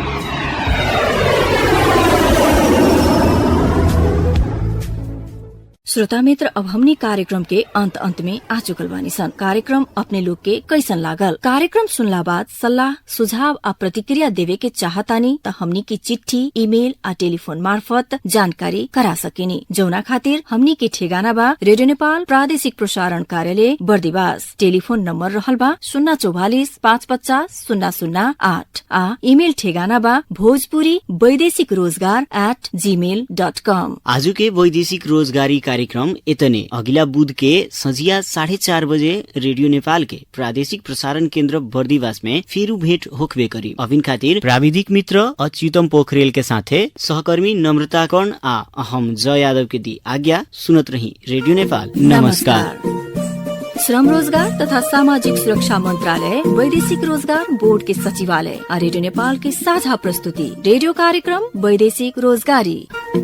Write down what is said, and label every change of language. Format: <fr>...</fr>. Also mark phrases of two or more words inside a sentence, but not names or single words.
<bho>श्रोता मित्र, अब हमनी कार्यक्रम के अंत में आ चुकल बानी सन। कार्यक्रम अपने लोग के कैसन लागल? कार्यक्रम सुनला बाद सलाह सुझाव आ प्रतिक्रिया देवे के चाहतानी त हमनी की चिट्ठी, ईमेल आ टेलीफोन मार्फत जानकारी करा सकेनी, जौना खातिर हमनी के ठेगाना बा रेडियो नेपाल प्रादेशिक प्रसारण कार्यालय बर्दिवास। टेलीफोन नंबर रहल बा 044 550 008 आ ईमेल ठेगाना बा भोजपुरी वैदेशिक रोजगार @gmail.com। आज के वैदेशिक रोजगारी कार्यक्रम इतने। अगिला बुध के संझिया 4:30 बजे रेडियो नेपाल के प्रादेशिक प्रसारण केन्द्र बर्दिवास में फिर भेंट होखबे करी। अभिन खातिर प्राविधिक मित्र अच्युतम पोखरेल के साथे सहकर्मी नम्रता कर्ण आ हम जय यादव के दी आज्ञा। सुनत रही रेडियो नेपाल। नमस्कार। श्रम रोजगार तथा सामाजिक सुरक्षा मंत्रालय, वैदेशिक रोजगार बोर्ड के सचिवालय और रेडियो नेपाल के साझा प्रस्तुति रेडियो कार्यक्रम वैदेशिक रोजगारी।</bho>